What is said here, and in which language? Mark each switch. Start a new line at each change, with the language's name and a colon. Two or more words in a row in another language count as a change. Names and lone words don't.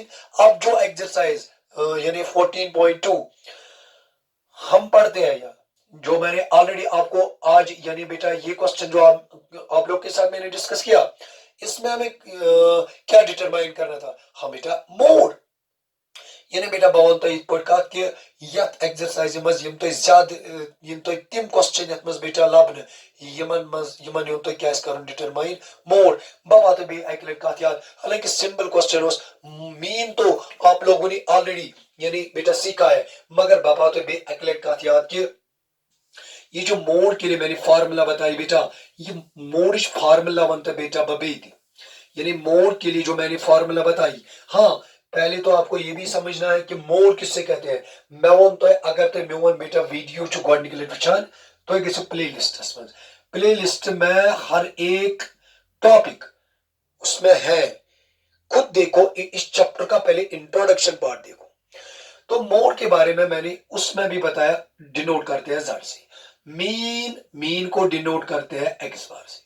Hindi: अब जो एक्सरसाइज यानी 14.2 हम पढ़ते हैं, या जो मैंने ऑलरेडी आपको आज यानी बेटा ये क्वेश्चन जो आप लोग के साथ मैंने डिस्कस किया, इसमें हमें क्या डिटरमाइन करना था, हम बेटा मोड, यानी बेटा
Kashmiri: बह वन तो कत कि यथ एक्सरसाइज मज यम तुम ज्यादा यम तुम तिम क्वेश्चन यथ मज बेटा लबन यमन तुम क्या कर
English: determine mode.
Kashmiri: बह पात बे अक लट कत याद,
Hindi: हालांकि
English: simple question
Hindi: मीन तो आप लोगों ने ऑलरेडी यानी बेटा सीखा है, मगर
Kashmiri: बह पात बे अक लट कत याद
Hindi: कि ये जो मोड के लिए मैंने फार्मूला बताई बेटा, ये
English: mode formula
Kashmiri: वन तो बेटा बबे थी,
Hindi: यानी मोड के लिए जो मैंने फार्मूला बताई। हाँ, पहले तो आपको ये भी समझना है कि मोड किससे कहते हैं।
Kashmiri: मैं वन तो अगर तो मैं वन बेटा वीडियो गोडनिक लट वुचान तो गो
English: play lists
Kashmiri: मज,
English: play list
Hindi: में हर एक टॉपिक उसमें है, खुद देखो इस चैप्टर का पहले
English: introduction part
Hindi: देखो। तो मोड के बारे में मैंने उसमें भी बताया, डिनोट करते हैं जेड से, मीन को डिनोट करते हैं
English: x bar
Hindi: से।